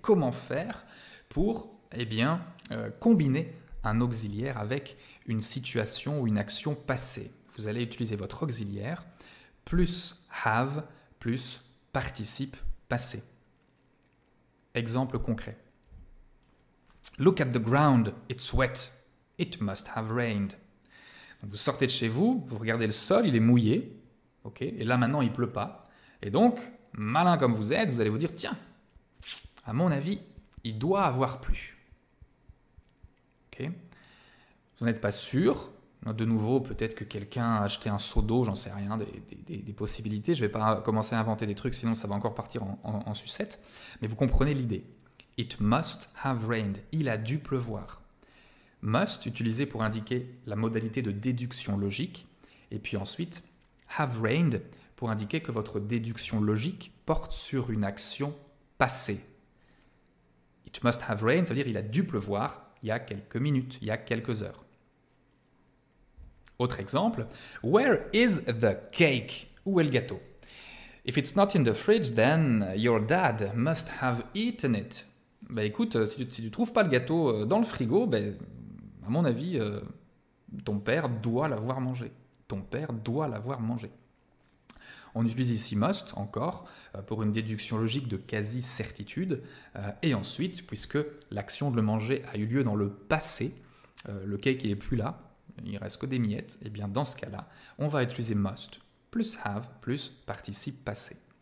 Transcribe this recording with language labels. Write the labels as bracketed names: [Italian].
[French] Comment faire pour combiner un auxiliaire avec une situation ou une action passée? Vous allez utiliser votre auxiliaire plus have plus participe passé. Exemple concret. [English] Look at the ground, it's wet. It must have rained. [French] Donc vous sortez de chez vous, vous regardez le sol, il est mouillé. Okay, et là maintenant il ne pleut pas. Et donc, malin comme vous êtes, vous allez vous dire, tiens, à mon avis, il doit avoir plu. Ok. Vous n'êtes pas sûr. De nouveau, peut-être que quelqu'un a acheté un seau d'eau, j'en sais rien, des possibilités. Je ne vais pas commencer à inventer des trucs, sinon ça va encore partir en sucette. Mais vous comprenez l'idée. [English] It must have rained. [French] Il a dû pleuvoir. Must, utilisé pour indiquer la modalité de déduction logique. Et puis ensuite, have rained, pour indiquer que votre déduction logique porte sur une action passée. [English] It must have rained, [French] ça veut dire il a dû pleuvoir il y a quelques minutes, il y a quelques heures. Autre exemple, [English] where is the cake? [French] Où est le gâteau? [English] If it's not in the fridge, then your dad must have eaten it. [French] Ben écoute, si tu trouves pas le gâteau dans le frigo, ben, à mon avis, ton père doit l'avoir mangé. Ton père doit l'avoir mangé. On utilise ici must, encore, pour une déduction logique de quasi-certitude. Et ensuite, puisque l'action de le manger a eu lieu dans le passé, le cake il n'est plus là, il reste que des miettes, et bien dans ce cas-là, on va utiliser must plus have plus participe passé.